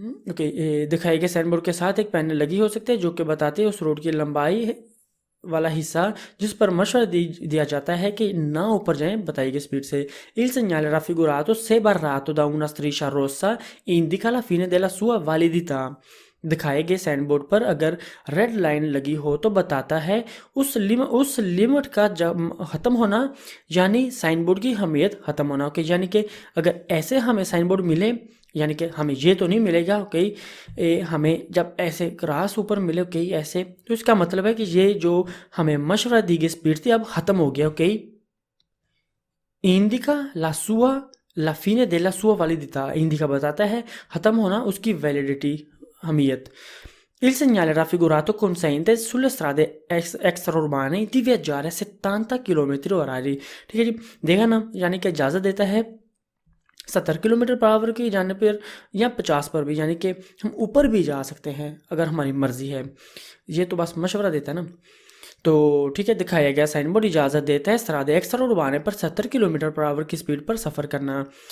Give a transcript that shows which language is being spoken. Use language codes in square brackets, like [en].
[hi] Okay, दिखाए गए sign board के साथ एक पैनल लगी हो सकती है जो कि बताते हैं उस रोड की लंबाई वाला हिस्सा जिस पर मशवरा दिया जाता है कि ना ऊपर जाएं बताई गई स्पीड से। [it] Il segnale raffigurato se barrato da una striscia rossa indica la fine della sua validità। [hi] दिखाए गए साइन बोर्ड पर अगर रेड लाइन लगी हो तो बताता है उस लिमिट का ख़त्म होना, यानी साइन बोर्ड की अहमियत ख़त्म होना। ओके, यानी कि अगर ऐसे हमें साइन बोर्ड मिले, यानी कि हमें ये तो नहीं मिलेगा ओके, हमें जब ऐसे क्रॉस ऊपर मिले ओके ऐसे, तो इसका मतलब है कि ये जो हमें मशवरा दी गई स्पीड थी अब ख़त्म हो गया। ओके, इंडिका ला [it] fine della sua validità, [hi] indica बताता है ख़त्म होना उसकी वैलिडिटी, अहमियत। [it] Il segnale raffigurato consente sulle strade extraurbane di viaggiare a 70 km orari। [hi] ठीक है जी, देखा ना, यानी कि इजाज़त देता है 70 किलोमीटर पर आवर की जाने पर या 50 पर भी, यानी कि हम ऊपर भी जा सकते हैं अगर हमारी मर्ज़ी है। ये तो बस मशवरा देता है ना। तो ठीक है, दिखाया गया साइन बोर्ड इजाज़त देता है स्ट्रादे एक्स्ट्राउर्बाने पर 70 किलोमीटर पर आवर की स्पीड पर सफ़र करना।